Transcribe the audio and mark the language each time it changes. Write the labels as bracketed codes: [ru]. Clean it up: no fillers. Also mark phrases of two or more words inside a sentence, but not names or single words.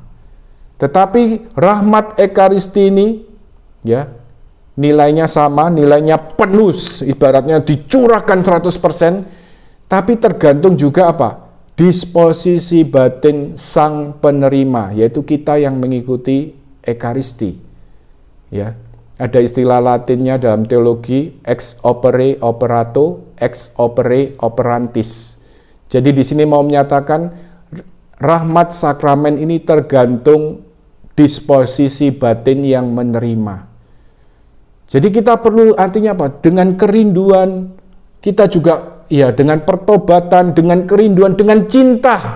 [id] Tetapi rahmat Ekaristi ini, ya, nilainya sama, nilainya penuh, ibaratnya dicurahkan 100%, tapi tergantung juga apa? Disposisi batin sang penerima, yaitu kita yang mengikuti Ekaristi. Ya. Ada istilah Latinnya dalam teologi, [la] ex opere operato, ex opere operantis. [id] Jadi di sini mau menyatakan rahmat sakramen ini tergantung disposisi batin yang menerima. Jadi kita perlu artinya apa? Dengan kerinduan, kita juga ya dengan pertobatan, dengan kerinduan, dengan cinta.